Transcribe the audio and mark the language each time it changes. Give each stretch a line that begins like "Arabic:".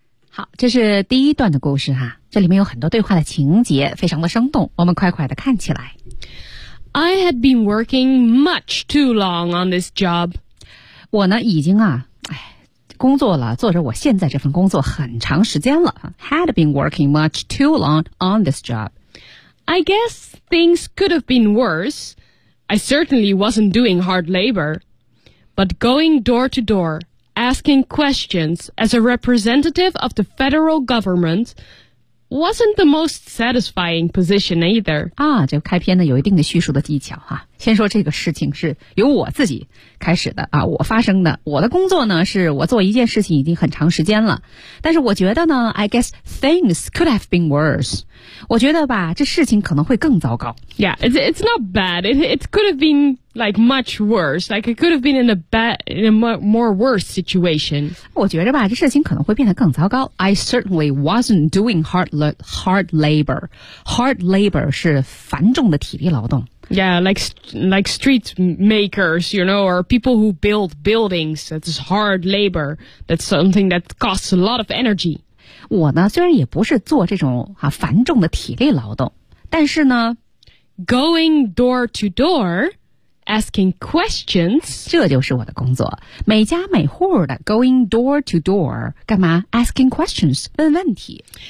Chinese: 好，这是第一段的故事哈，这里面有很多对话的情节，非常的生动，我们快快的看起来。
English: I had been working much too long on this job.
Chinese: 我呢已经啊，哎，工作了，做着我现在这份工作很长时间了。
English: Had been working much too long on this job. I guess things could have been worse. I certainly wasn't doing hard labor. But going door to door, asking questions as a representative of the federal government... wasn't the most satisfying position either.
Chinese: 啊，这开篇呢有一定的叙述的技巧哈、啊。先说这个事情是由我自己开始的啊，我发生的。我的工作呢是我做一件事情已经很长时间了，但是我觉得呢 ，
English: I guess things could have been worse.
Chinese: 我觉得吧，这事情可能会更糟糕。
English: Yeah, it's not bad. It could have been like much worse. Like it could have been in a more worse situation.
Chinese: 我觉得吧，这事情可能会变得更糟糕。
English: I certainly wasn't doing hard labor.
Chinese: Hard labor 是繁重的体力劳动。
English: Yeah, like street makers, you know, or people who build buildings. That's hard labor. That's something that costs a lot of energy.
Chinese: 我呢，虽然也不是做这种啊繁重的体力劳动，但是呢
English: ，going door to door, asking questions.
Chinese: 这就是我的工作，每家每户的
English: going door to door，
Chinese: 干嘛 ？
English: Asking questions，
Chinese: 问问题。